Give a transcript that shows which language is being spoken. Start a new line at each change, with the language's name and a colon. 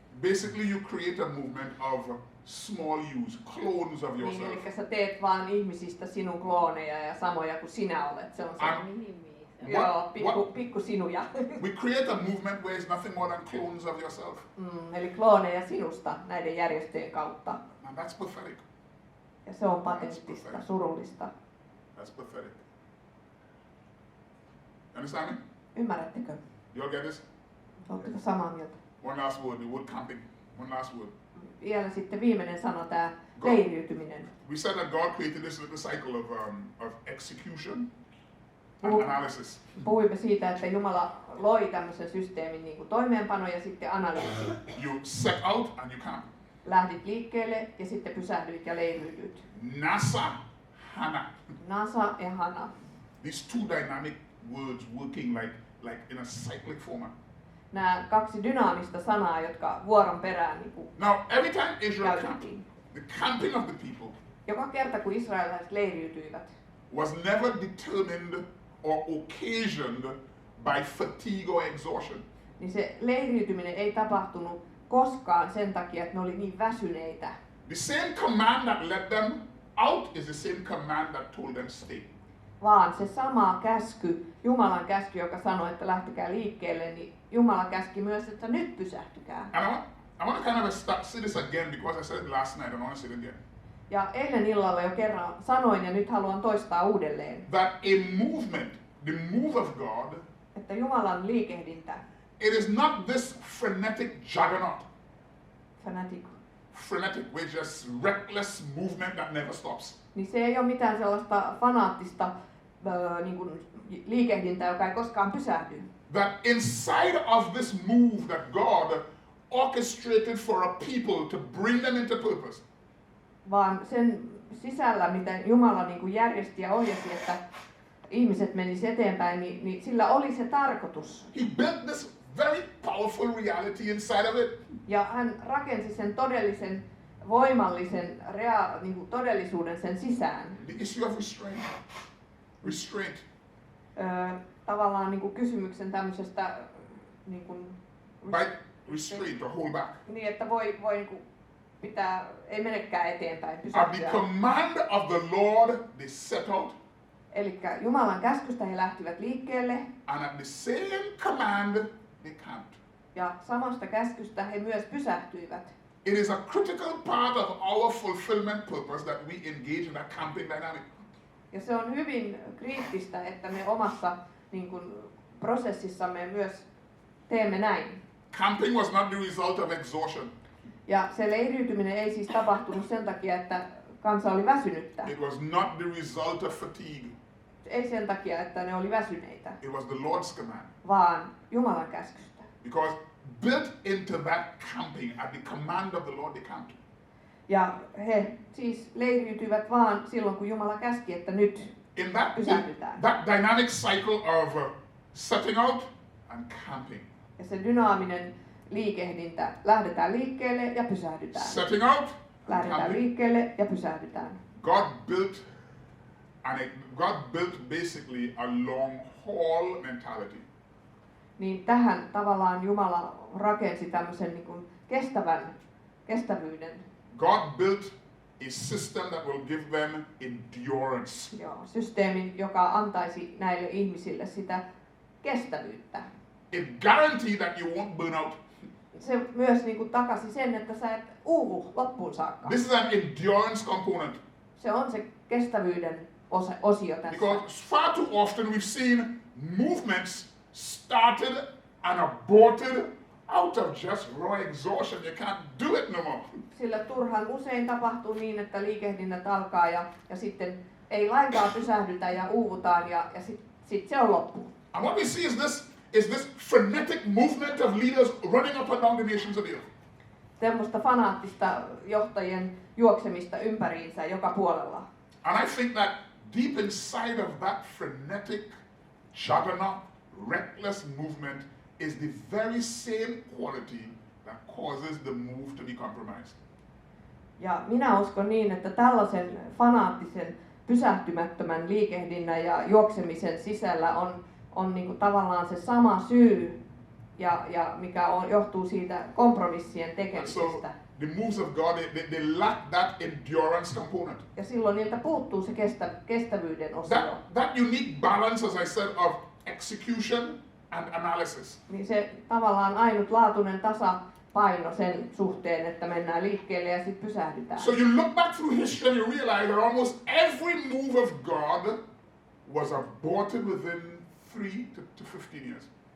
English: Basically, you create a movement of small yous, clones of
Finnish: Niin,
English: yourself.
Finnish: eli sä teet vaan ihmisistä sinun klooneja ja samoja kuin sinä olet. Se on se joo, pikku sinuja.
English: We create a movement where it's nothing more than clones of yourself.
Finnish: Eli klooneja sinusta näiden järjestöjen kautta.
English: And that's pathetic.
Finnish: Ja se on pateettista, surullista.
English: That's pathetic. You understand me?
Finnish: Ymmärrättekö?
English: You all get this?
Finnish: Oletteko samaa mieltä?
English: One last word, the word camping. One last word.
Finnish: Vielä sitten viimeinen sana, tämä leiriytyminen.
English: We said that God created this little cycle of execution and Oh. analysis.
Finnish: Puhuimme siitä, että Jumala loi tämmöisen systeemin niin kuin toimeenpano ja sitten analyysi.
English: You set out and you camp.
Finnish: Lähdit liikkeelle ja sitten pysähdyit ja leiriydyit.
Hebrew: Nasa, Hana.
Finnish: Nasa ja Hana.
English: These two dynamic words working like in a cyclic format.
Finnish: Nämä kaksi dynaamista sanaa, jotka vuoron perään niin kuin
English: Now, every time Israel camped,
Finnish: käytettiin.
English: the camping of the people
Finnish: Joka kerta kun israelilaiset leiriytyivät,
English: was never determined or occasioned by fatigue or exhaustion.
Finnish: niin se leiriytyminen ei tapahtunut koskaan sen takia, että ne oli niin väsyneitä.
English: The same command that led them out is the same command that told them stay.
Finnish: Vaan se sama käsky, Jumalan käsky, joka sanoi, että lähtekää liikkeelle, niin Jumala käski myös, että nyt pysähtykää.
English: And I want to kind of say this again because I said it last night and I want to say it again.
Finnish: Ja eilen illalla jo kerran sanoin ja nyt haluan toistaa uudelleen,
English: That a movement, the move of God,
Finnish: että Jumalan liikehdintä,
English: It is not this frenetic juggernaut. fanatic, Frenetic, with just reckless movement that never stops.
Finnish: niin se ei ole mitään sellaista fanaattista niin kuin liikehdintää, joka ei koskaan pysähdy.
English: That inside of this move that God orchestrated for a people to bring them into purpose,
Finnish: Vaan sen sisällä, mitä Jumala niin kuin järjesti ja ohjasi, että ihmiset menisivät eteenpäin, niin sillä oli se tarkoitus.
English: He built this very powerful reality inside of it.
Finnish: Ja hän rakensi sen todellisen, voimallisen niin kuin todellisuuden sen sisään.
English: The issue of restraint. Restraint.
Finnish: Tavallaan niin kuin kysymyksen tämmöisestä niin kuin,
English: Restraint or hold back.
Finnish: niin, että voi niin kuin pitää, ei menekään eteenpäin,
English: At the
Finnish: pysähtyä.
English: command of the Lord, they set out,
Finnish: Eli Jumalan käskystä he lähtivät liikkeelle
English: and at the same command, they camped.
Finnish: ja samasta käskystä he myös pysähtyivät.
English: It is a critical part of our fulfillment purpose that we engage in that camping dynamic.
Finnish: Ja se on hyvin kriittistä, että me omassa niin kuin, prosessissamme myös teemme näin.
English: Camping was not the result of exhaustion.
Finnish: Ja se leiriytyminen ei siis tapahtunut sen takia, että kansa oli väsynyttä.
English: It was not the result of fatigue.
Finnish: Ei sen takia, että ne oli väsyneitä,
English: It was the Lord's command.
Finnish: vaan Jumalan käskystä.
English: Because built into that camping, at the command of the Lord, they camped.
Finnish: Ja he siis leiriytyivät vaan silloin, kun Jumala käski, että nyt
English: In that
Finnish: pysähdytään.
English: dynamic cycle of setting out and camping.
Finnish: Ja se dynaaminen liikehdintä, lähdetään liikkeelle ja pysähdytään.
English: Setting out and
Finnish: Lähdetään
English: camping.
Finnish: liikkeelle ja pysähdytään.
English: God built basically a long haul mentality.
Finnish: Niin tähän tavallaan Jumala rakensi tämmöisen niin kuin kestävyyden.
English: God built a system that will give them endurance.
Finnish: Joo, systeemin, joka antaisi näille ihmisille sitä kestävyyttä.
English: It guaranteed that you won't burn out.
Finnish: Se myös niin kuin takasi sen, että sä et uuvu loppuun saakka.
English: This is an endurance component.
Finnish: Se on se kestävyyden osio tässä.
English: Because far too often we've seen movements started and aborted out of just raw exhaustion. You can't do it no more.
Finnish: Sillä turhan usein tapahtuu niin, että liikehdinnät alkaa ja sitten ei lainkaan pysähdytä ja uuvutaan ja sit se on loppu.
English: And what we see is this frenetic movement of leaders running up and down the nations of the earth.
Finnish: Semmoista fanaattista johtajien juoksemista ympäriinsä joka puolella.
English: And I think that deep inside of that frenetic, juggernaut, reckless movement is the very same quality that causes the move to be compromised.
Finnish: Ja minä uskon niin, että tällaisen fanaattisen, pysähtymättömän liikehdinnän ja juoksemisen sisällä on niin kuin tavallaan se sama syy, ja mikä johtuu siitä kompromissien
English: And so
Finnish: tekemisestä.
English: the moves of God, they lack that endurance component.
Finnish: Ja silloin niiltä puuttuu se kestävyyden osio.
English: That unique balance, as I said, of execution and analysis.
Finnish: Niin se tavallaan ainutlaatuinen tasapaino sen suhteen, että mennään liikkeelle ja sitten pysähdytään.
English: So you look back through history and you realize that almost every move of God was aborted within 3 to 15 years.